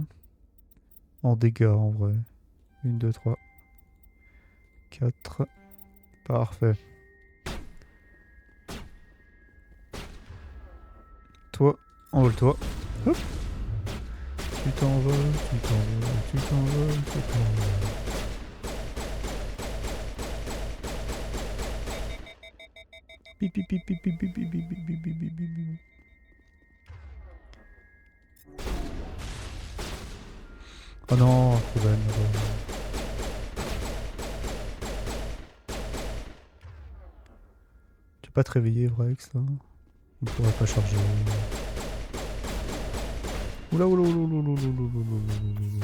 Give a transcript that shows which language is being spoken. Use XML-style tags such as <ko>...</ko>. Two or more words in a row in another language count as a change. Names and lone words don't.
<fr>En dégâts, en vrai. 1, 2, 3... 4... Parfait. Toi, envole-toi. Hop. Tu t'envoles, tu t'envoles, tu t'envoles, tu t'envoles. Pipi pipi pipi pipi pipi pipi pipi. Oh non, problème. Tu peux pas te réveiller, Vrex, là? On pourrait pas charger. Oula oula oula oula oula oula oula oula.</fr>